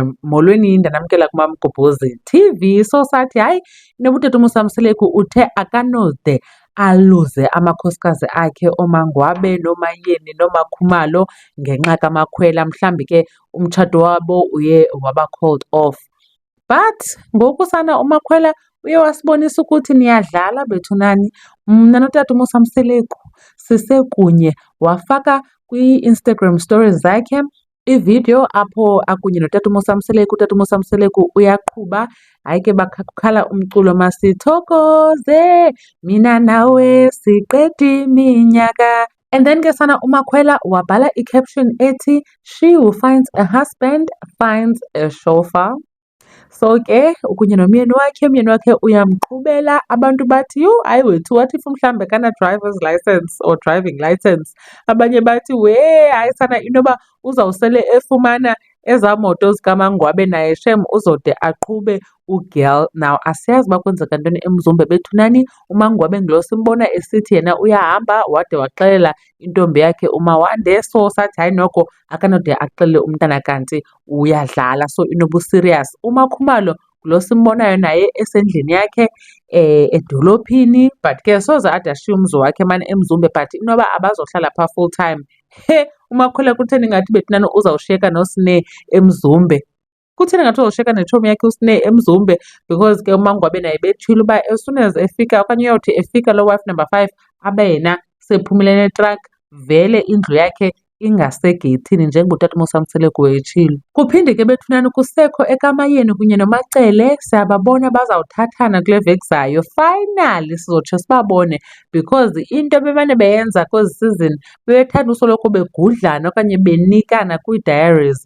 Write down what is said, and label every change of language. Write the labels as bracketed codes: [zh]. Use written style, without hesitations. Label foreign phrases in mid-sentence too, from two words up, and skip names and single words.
[xh] Molweni, ndanamkela kuMamgobhozi TV. So sathi hayi, inoba uTat Musa Mseleku uthe akanode aluze amakhosikazi akhe oMangwabe, nooMayeni, nooMakhumalo ngenxa kaMakhwela. Mhlawumbi ke umtshato wabo uye waba [en] called off. [xh] But ngoku sana uMakhwela uye wasibonisa ukuthi niyadlala bethunani. Mna noTat Musa Mseleku sisekunye, wafaka kwi-Instagram stories zakhe ividiyo apho akunye noTat Musa Mseleku. uTat Musa Mseleku uyaqhuba, hayi ke bakhala umculo Masithokoze mina nawe siqede iminyaka. And then ke sana uMakhwela wabhala i-caption ethi, [en] she who finds a husband finds a chauffeur. [xh] So ke kunye nomyeni wakhe uyamqhubela. Abantu bathi yho, hayi wethu, [en] what if [xh] mhlambe kana [en] driver's license or driving license? [xh] Abanye bathi we, hayi sana inoba uzawusele efumana ezaa moto zikaMangwabe naye shem uzode aqhube ugirl. Now asiyazi uba kwenzeka ntoni eMzumbe bethunani. uMangwabe ngulo simbona esithi yena uyahamba wade waxelela intombi yakhe uMawande. So sathi hayi noko akanode axelele umntana kanti uyadlala, so inoba serious. uMakhumalo lo simbonayo naye esendlini yakhe edolophini, but ke soze ade ashiye umzi wakhe mane eMzumbe, but inoba abazohlala phaa [en] full time. [xh] He, uMakhwela kutheni ngathi bethunani uzawushiyeka noSneh eMzumbe? Kutheni ngathi uzawushiyeka netshomi yakhe uSneh eMzumbe? Because ke uMangwabe naye betshilo uba [en] as soon as [xh] efika okanye uyawuthi efika lo [en] wife number 5 [xh] abe yena sephumile netruck, vele indlu yakhe ingasegeyithini njengoba uTat Musa Mseleku etshilo. Kuphinde ke bethunani kusekho ekaMayeni kunye noMacele, siyababona bazawuthathana kule veki zayo. Finally sizotsho sibabone, because into bemane beyenza kwezi season bebethanda usoloko begudlana okanye benikana kwii-diaries.